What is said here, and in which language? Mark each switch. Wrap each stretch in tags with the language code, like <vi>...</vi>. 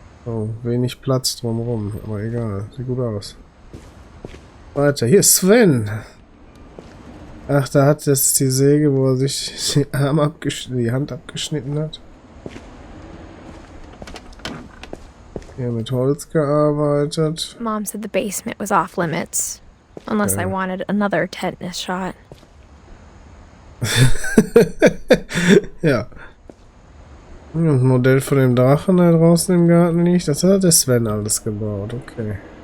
<de>Oh, wenig Platz drumherum, aber egal, sieht gut aus. Weiter, hier ist Sven. Ach, da hat das die Säge, wo er sich die Hand abgeschnitten hat. Hier mit Holz gearbeitet.</de> <en>Mom said the basement was off limits, unless I wanted another tetanus shot.</en> <de>Ja. Das Modell von dem Drachen da draußen im Garten liegt, das hat der Sven alles gebaut, okay.</de>